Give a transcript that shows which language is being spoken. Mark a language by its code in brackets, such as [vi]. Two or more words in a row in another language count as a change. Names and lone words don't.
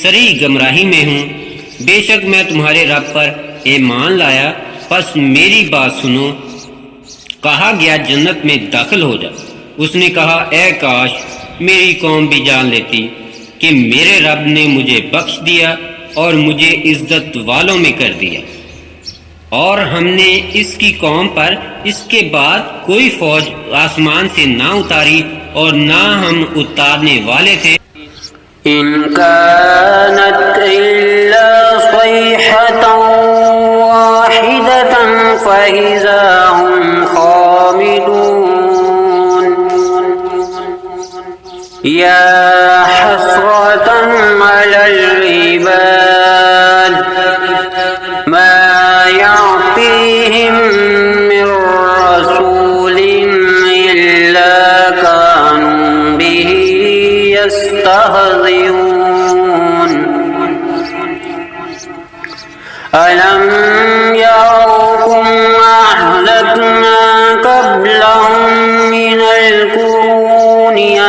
[hi] गमराही में हूँ। बेशक मैं तुम्हारे रब पर ईमान लाया, बस मेरी बात सुनो। कहा गया जन्नत में दाखिल हो जा। उसने कहा, ए काश मेरी कौम भी जान लेती कि मेरे रब ने मुझे बख्श दिया और मुझे इज्जत वालों में कर दिया, और हमने इसकी कौम पर इसके बाद कोई फौज आसमान से ना उतारी और ना हम उतारने वाले थे। [ar] إن كانت إلا صيحة واحدة فإذا هم خامدون يا حسرة على العباد ما يأتيهم من رسول إلا كانوا به يستهزئون ألم يروا كم أهلكنا قبلهم من القرون